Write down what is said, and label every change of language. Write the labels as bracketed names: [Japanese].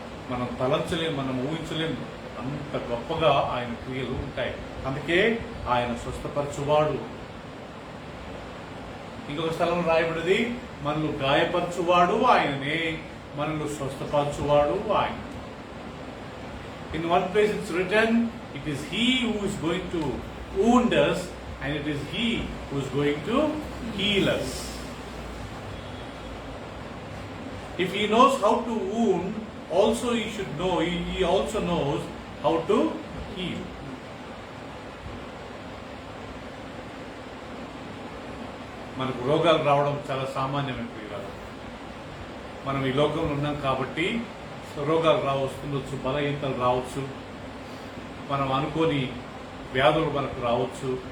[Telugu] మనం తలంచలేం, మనం ఊహించలేం, అంత గొప్పగా ఆయన క్రియలు ఉంటాయి. అందుకే ఆయన స్వస్థపరచువాడు. ఇంకొక స్థలంలో రాయబడింది, మనల్ని గాయపరచువాడు ఆయననే, మనల్ని స్వస్థపరచువాడు ఆయన. [English] In one place it's written, it is He who is going to wound us and it is He who is going to heal us. If He knows how to wound, also He should know, He also knows how to heal. [Telugu] మనకు రోగాలు రావడం చాలా సామాన్యమైన ప్రియులారా. మనం ఈ లోకంలో ఉన్నాం కాబట్టి రోగాలు రావస్తుండొచ్చు, బలహీనతలు రావచ్చు, మనం అనుకోని వ్యాధులు మనకు రావచ్చు.